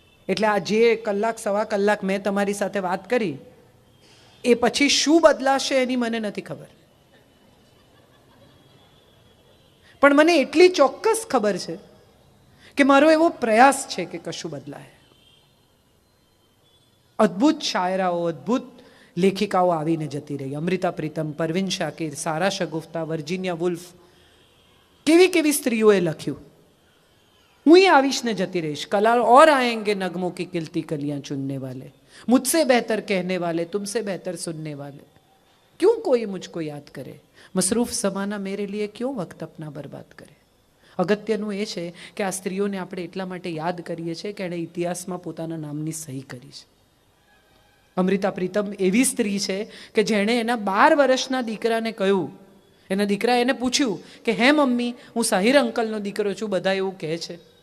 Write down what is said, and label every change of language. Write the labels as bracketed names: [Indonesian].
[Gujarati] એટલે આ જે કલાક સવા કલાક મેં તમારી સાથે વાત કરી એ પછી શું બદલાશે એની મને નથી ખબર, પણ મને એટલી ચોક્કસ ખબર છે કે મારો એવો પ્રયાસ છે કે કશું બદલાય. અદ્ભુત શાયરાઓ, અદ્ભુત લેખિકાઓ આવીને જતી રહી. અમૃતા પ્રીતમ, પરવીન શાકિર, સારા શગુફ્તા, વર્જિનિયા વુલ્ફ, કેવી કેવી સ્ત્રીઓએ લખ્યું. હું ही आविश ने जती रहीश. [Hindi] कल और आएंगे नगमों की खिलती कलियां चुनने वाले, मुझसे बेहतर कहने वाले, तुमसे बेहतर सुनने वाले. क्यों कोई मुझको याद करे, मसरूफ ज़माना मेरे लिए क्यों वक्त अपना बर्बाद करे. [Gujarati] અગત્યનું એ છે કે આ સ્ત્રીઓને આપણે એટલા માટે યાદ કરીએ છીએ કે એણે ઇતિહાસમાં પોતાના નામની સહી કરી છે. અમૃતા પ્રીતમ એવી સ્ત્રી છે કે જેણે એના 12 વર્ષના દીકરાને કહ્યું, એના દીકરા એને પૂછ્યું કે હે મમ્મી, હું સાહિર અંકલનો દીકરો છું, બધા એવું કહે છે.